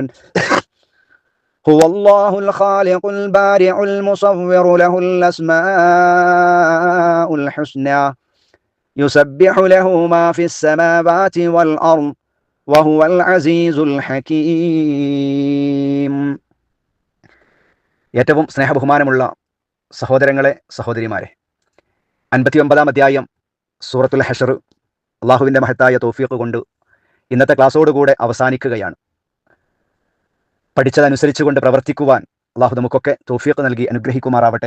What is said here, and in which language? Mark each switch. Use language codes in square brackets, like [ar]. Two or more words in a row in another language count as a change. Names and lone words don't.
[ar] هو الله الخالق البارع المصور له الأسماء الحسنى يسبح له ما في السماوات والأرض وهو العزيز الحكيم. [ml] ഏറ്റവും സ്നേഹബഹുമാനമുള്ള സഹോദരങ്ങളെ, സഹോദരിമാരെ, 59-ാം അധ്യായം സൂറത്തുൽ ഹശർ അള്ളാഹുവിൻ്റെ മഹത്തായ തൗഫീഖ് കൊണ്ട് ഇന്നത്തെ ക്ലാസ്സോടുകൂടെ അവസാനിക്കുകയാണ്. പഠിച്ചതനുസരിച്ചുകൊണ്ട് പ്രവർത്തിക്കുവാൻ അള്ളാഹു നമുക്കൊക്കെ തൗഫീഖ് നൽകി അനുഗ്രഹിക്കുമാറാവട്ടെ.